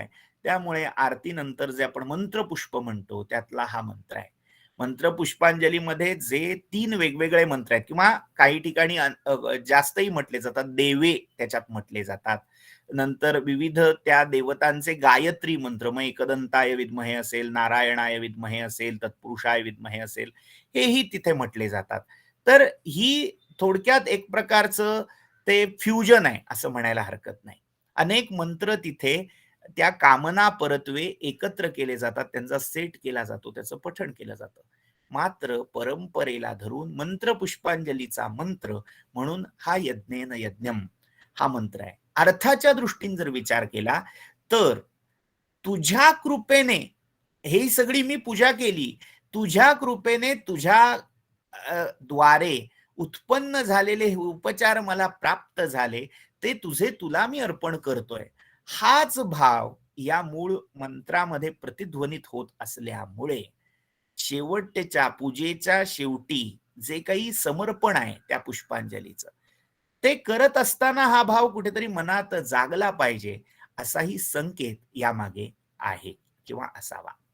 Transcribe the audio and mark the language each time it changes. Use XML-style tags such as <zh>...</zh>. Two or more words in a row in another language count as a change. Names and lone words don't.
<mr>त्यामुळे आरतीनंतर जे आपण मंत्रपुष्प म्हणतो त्यातला हा मंत्र आहे. मंत्र पुष्पांजलीमध्ये जे 3 वेगवेगळे मंत्र आहेत किंवा काही ठिकाणी जास्तही म्हटले जातात, देवे त्याच्यात म्हटले जातात, नंतर विविध त्या देवतांचे गायत्री मंत्र, मग</mr> <sa>एकदंताय विद्महे</sa> <mr>असेल,</mr> <sa>नारायणाय विद्महे</sa> <mr>असेल,</mr> <sa>तत्पुरुषाय विद्महे</sa> <mr>असेल, हेही तिथे म्हटले जातात. तर ही थोडक्यात एक प्रकारचं ते फ्युजन आहे असं म्हणायला हरकत नाही. अनेक मंत्र तिथे त्या कामना परत्वे एकत्र केले जातात, त्यांचा सेट केला जातो, त्याचं पठण केलं जातं. मात्र परंपरेला धरून मंत्र पुष्पांजलीचा मंत्र म्हणून हा</mr> <sa>यज्ञेन यज्ञम</sa> <mr>हा मंत्र आहे. अर्थाच्या दृष्टीने जर विचार केला तर तुझ्या कृपेने ही सगळी मी पूजा केली, तुझ्या कृपेने तुझ्या द्वारे उत्पन्न झालेले उपचार मला प्राप्त झाले, ते तुझे तुला मी अर्पण करतोय, हाच भाव या मूळ मंत्रामध्ये प्रतिध्वनित होत असल्यामुळे शेवटच्या पूजेच्या शेवटी जे काही समर्पण आहे त्या पुष्पांजलीचं, ते करत असताना हा भाव कुठेतरी मनात जागला पाहिजे असाही संकेत यामागे आहे किंवा असावा.</mr>